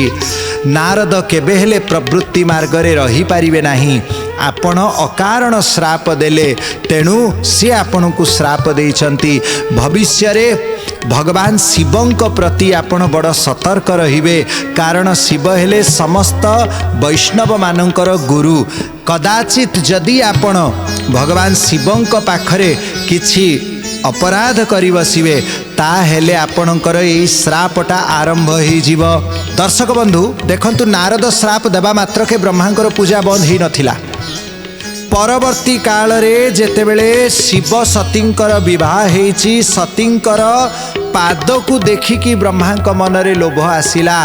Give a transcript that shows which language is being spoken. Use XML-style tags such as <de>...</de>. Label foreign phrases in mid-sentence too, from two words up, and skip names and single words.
<or>ନାରଦ କେବେ ହେଲେ ପ୍ରବୃତ୍ତି ମାର୍ଗ ରେ ରହି ପାରିବେ ନାହିଁ। ଆପଣ ଅକାରଣ ଶ୍ରାପ ଦେଲେ ତେଣୁ ସେ ଆପଣ କୁ ଶ୍ରାପ ଦେଇଛନ୍ତି। ଭବିଷ୍ୟ ରେ ଭଗବାନ ଶିବଙ୍କ ପ୍ରତି ଆପଣ ବଡ଼ ସତର୍କ ରହିବେ। କାରଣ ଶିବ ହେଲେ ସମସ୍ତ ବୈଷ୍ଣବ ମାନଙ୍କର ଗୁରୁ। କଦାଚିତ ଯଦି ଆପଣ ଭଗବାନ ଶିବଙ୍କ ପାଖରେ କିଛି ଅପରାଧ କରି ବସିବେ ତାହେଲେ ଆପଣଙ୍କର ଏଇ ଶ୍ରାପଟା ଆରମ୍ଭ ହୋ ଯିବ। ଦର୍ଶକ ବନ୍ଧୁ ଦେଖନ୍ତୁ ନାରଦ ଶ୍ରାପ ଦେବା ମାତ୍ର କେ ବ୍ରହ୍ମାଙ୍କର ପୂଜା ବନ୍ଦ ହି ନଥିଲା। ପରବର୍ତ୍ତୀ କାଳ ରେ ଯେତେବେଳେ ଶିବ ସତୀଙ୍କର ବିବାହ ହେଇଛି ସତୀଙ୍କର ପାଦ କୁ ଦେଖିକି ବ୍ରହ୍ମାଙ୍କ ମନରେ ଲୋଭ ଆସିଲା।</or>